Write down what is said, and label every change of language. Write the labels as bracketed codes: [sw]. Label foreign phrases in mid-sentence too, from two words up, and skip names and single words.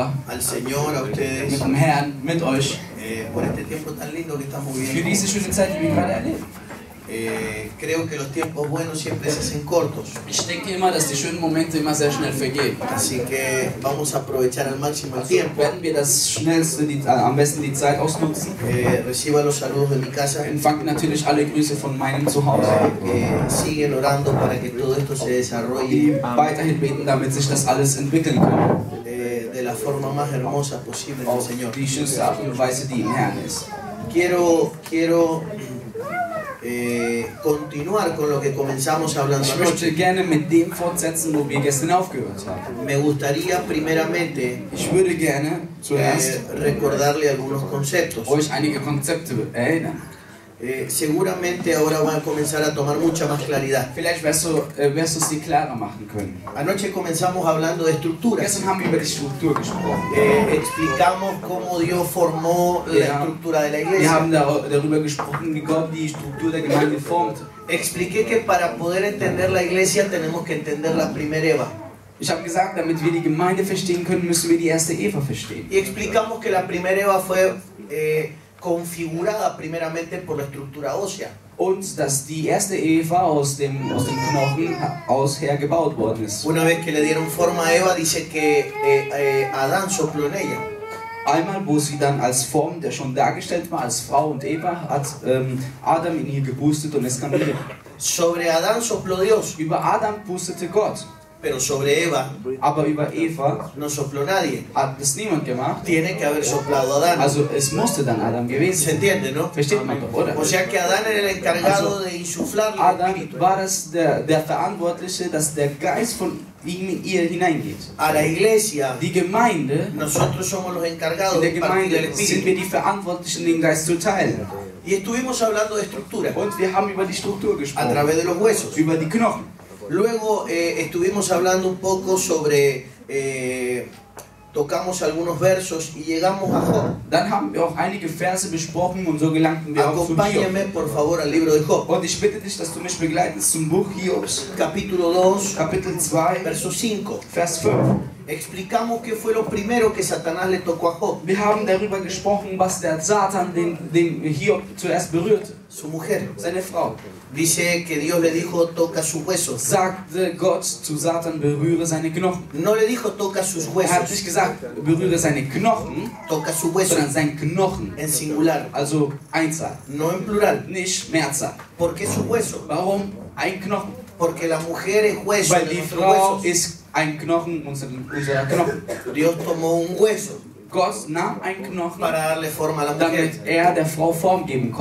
[es] al Señor, a ustedes, [de] mit dem Herrn, mit euch, [es] por este tiempo tan lindo que estamos [de] für [es] viviendo. [de] diese schöne Zeit, die wir gerade erleben. [es] Creo que los tiempos buenos siempre se hacen cortos, [de] Ich denke immer, dass die schönen Momente immer sehr schnell vergehen. [es] así que vamos a aprovechar al máximo el tiempo. [de] Werden wir das schnellste, am besten die Zeit ausnutzen. [es] Reciba los saludos de mi casa. [de] Empfangt natürlich alle Grüße von meinem Zuhause. [es] Siguen orando para que todo esto se [de] Die [es] desarrolle [de] weiterhin beten, damit sich das alles entwickeln kann. [es] de la forma más hermosa posible en el [de] Auf [es] Señor. [de] die schönste Art und Weise, die im Herrn ist. [es] Quiero continuar con lo que comenzamos hablando [de] Ich [es] anoche. [de] möchte gerne mit dem fortsetzen, wo wir gestern aufgehört haben. [es] Me gustaría primeramente [de] Ich würde gerne zuerst [es] recordarle algunos conceptos. [de] euch einige Konzepte erinnern. [es] Seguramente ahora van a comenzar a tomar mucha más claridad. [de] Vielleicht wirst du es dir klarer machen können. [es] Anoche comenzamos hablando de estructuras. [de] Gestern haben wir über die Struktur gesprochen. [es] Explicamos cómo Dios formó la estructura de la [de] Wir [es] iglesia. [de] haben darüber gesprochen, wie Gott die Struktur der Gemeinde formt. [es] Expliqué que para poder entender la iglesia tenemos que entender la primera Eva. [de] Ich habe gesagt, damit wir die Gemeinde verstehen können, müssen wir die erste Eva verstehen. [es] Y explicamos que la primera Eva fue configurada primeramente por la estructura ósea. [de] Und dass die erste Eva aus dem Knochen aus her gebaut worden ist. [es] Una vez que le dieron forma a Eva, dice que Adán sopló en ella. [de] Einmal, wo sie dann als Form, der schon dargestellt war, als Frau und Eva, hat Adam in ihr gepustet und es kam Leben. [es] Sobre Adán sopló Dios, [de] Über Adam pustete Gott, [es] pero sobre Eva [de] aber über Eva [es] no sopló nadie. [de] hat es niemand gemacht. [es] Tiene que haber soplado Adán. [de] Also es musste dann Adam gewesen [es] ¿Se [de] sein. [es] entiende, no? [de] Versteht man doch, oder? [es] O sea que Adán era el encargado de insuflarle el [de] Adam [es] espíritu [de] war das der Verantwortliche, dass der Geist von ihm in ihr hineingeht. [es] a la iglesia. [de] Die Gemeinde, [es] Nosotros somos los [de] in [es] encargados [de] der [es] de partir el [de] Gemeinde sind wir [es] espíritu. [de] die Verantwortlichen, den Geist zu teilen. [es] Y estuvimos hablando de estructura [de] Und wir haben über die Struktur [es] a [de] gesprochen, [es] través de los huesos. [de] über die Knochen. [es] Luego estuvimos hablando un poco sobre, tocamos algunos versos y llegamos a Job. [de] Dann haben wir auch einige Verse besprochen und so gelangten wir auch zu Hiob. [es] Acompáñame por favor al libro de Job, [de] Und ich bitte dich, dass du mich begleitest zum Buch Hiobs, [es] capítulo 2, [de] Kapitel 2, [es] verso 5. [de] Vers 5. [es] Explicamos qué fue lo primero que Satanás le tocó a Job, [de] Wir haben darüber gesprochen, was der Satan den Hiob zuerst berührte. [es] su mujer. [de] Seine Frau. [es] Dice que Dios le dijo, toca sus huesos. [de] Sagte Gott zu Satan, berühre seine Knochen. [es] No le dijo, toca sus [de] Er hat nicht [es] huesos, [de] gesagt, berühre seine Knochen, [es] toca sus huesos [de] sondern sein Knochen. [es] en singular, [de] Also Einzahl, [es] no en plural. [de] nicht Mehrzahl. [es] ¿Por qué sus huesos? [de] Warum ein Knochen? [es] Porque la mujer es hueso [de] Weil [es] de [de] die [es] nuestros [de] Frau [es] huesos. [de] ist ein Knochen unserer Knochen. [es] Dios tomó un hueso [de] Gott nahm einen Knochen, [es] para darle forma a la mujer. [de] damit er der Frau Form geben [es] Y